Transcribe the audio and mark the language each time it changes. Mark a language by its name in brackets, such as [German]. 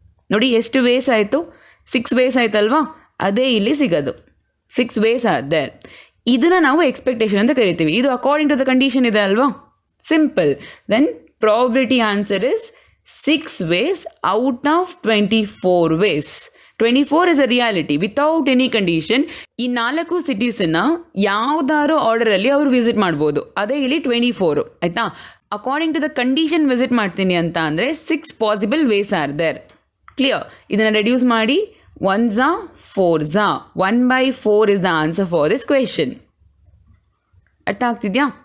[Kannada] ನೋಡಿ, ಎಷ್ಟು ವೇಸ್ ಆಯಿತು? 6 ವೇಸ್ ಆಯ್ತಲ್ವಾ? ಅದೇ ಇಲ್ಲಿ ಸಿಗೋದು. [English] 6 ways are there. [Kannada] ಇದನ್ನು ನಾವು ಎಕ್ಸ್ಪೆಕ್ಟೇಷನ್ ಅಂತ ಕರಿತೀವಿ. ಇದು [English] according to the condition [Kannada] ಇದೆ ಅಲ್ವಾ? Simple. [English] Then probability answer is 6 ways out of 24 ways. 24 is a reality without any condition. [Kannada] ಈ 4 ಸಿಟೀಸನ್ನು ಯಾವುದಾದ್ರು ಆರ್ಡರಲ್ಲಿ ಅವರು ವಿಸಿಟ್ ಮಾಡ್ಬೋದು, ಅದೇ ಇಲ್ಲಿ 24. ಆಯಿತಾ? [English] according to the condition [Kannada] visit ಮಾಡ್ತೀನಿ ಅಂತ ಅಂದರೆ [English] 6 possible ways are there. [Kannada] Clear? ಇದನ್ನು ರೆಡ್ಯೂಸ್ ಮಾಡಿ [English] 1s 4s 1/4 is the answer for this question. [Kannada] ಅರ್ಥ ಆಗ್ತಿದೆಯಾ?